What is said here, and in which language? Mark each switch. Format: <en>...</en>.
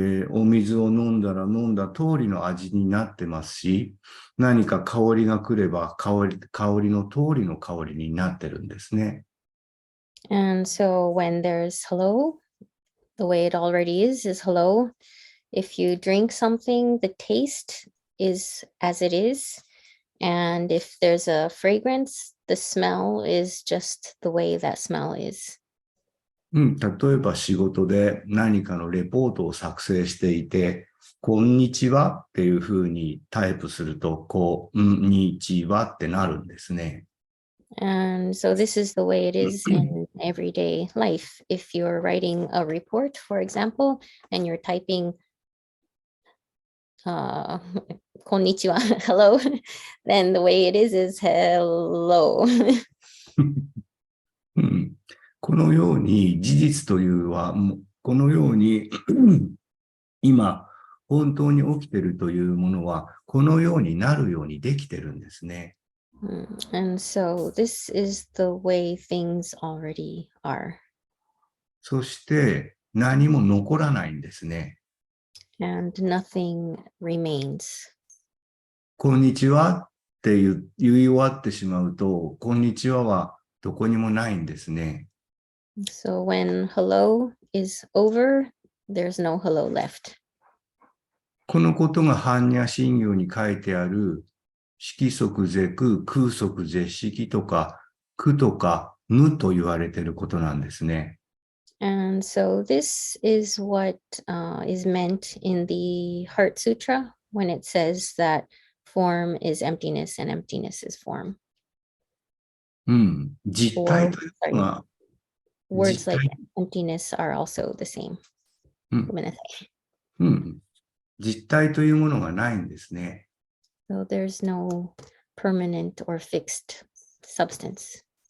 <ja>お水を飲んだら飲んだ通りの味になってますし、何か香りが来れば香りの通りの香りになってるんですね。</ja> <en>And so when there's hello, the way it already is hello. If you drink something, the taste is as it is. And if there's a fragrance, the smell is just the way that smell is.</en> <ja>例えば仕事で何かのレポートを作成していて、こんにちはっていうふうにタイプすると、こんにちはってなるんですね。</ja> <en>And so this is the way it is in everyday life. If you're writing a report, for example, and you're typing こんにちは hello, then the way it is hello.</en> <ja>このように事実というは、このように今本当に起きているというものは、このようになるようにできてるんですね。</ja> <en>And so this is the way things already are.</en> <ja>そして何も残らないんですね。</ja> <en>And nothing remains.</en> <ja>こんにちはって言い終わってしまうと、こんにちははどこにもないんですね。</ja> <en>So when hello is over, there's no hello left.</en> <ja>このことが般若心経に書いてある色即是空、空即是色とか、空とか無と言われていることなんですね。</ja> <en>And so this is what is meant in the Heart Sutra when it says that form is emptiness and emptiness is form.</en> <ja>実体というのは、</ja> <en>words like emptiness are also the same.</en> <ja>ごめんなさい。実体というものがないんですね。</ja> <en>So there's no permanent or fixed substance.</en>